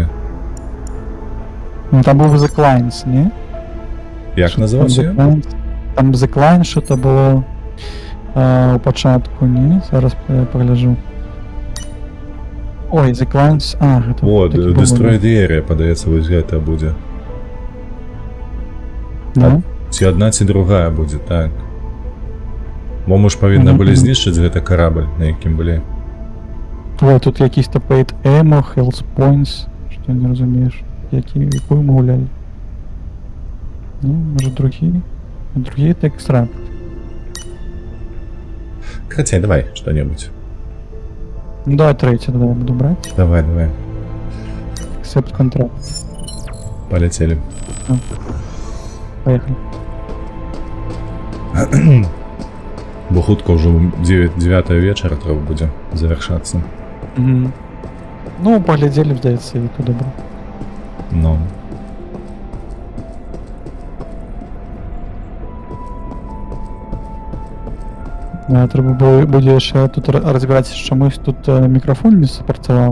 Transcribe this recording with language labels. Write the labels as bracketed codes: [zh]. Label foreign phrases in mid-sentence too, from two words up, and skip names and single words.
[be] Ну, там быў The Clients, не? Як называўся? Там The Client что-то было у пачатку, не? Зараз пагляджу. Ой, The Clients... гэта... О, Destroy the Area, падаецца, вось гэта будзе. Да? Ці адна, ці другая будзе, так. Бо мы ж павінны былі знішчыць гэты карабль, на якім былі. Ой, тут якісь-то [en] Paid Ammo, Health Points, [be] што не разумееш. Якую мы гулялі? Ну, може другі? Другі это экстракт. Хаця, давай што-небудзь. Ну, [ru] давай третий, давай буду брать. Давай. [en] Accept contract. [ru] Полетели. Поехали. [be] Бо хутка ўжо 9 вечара трэба будзе завяршацца. Ну, поглядзелі, здаецца, і то добра. Ну. Трэба будзе яшчэ тут разбіраць, чамусь тут мікрафон не супрацаваў.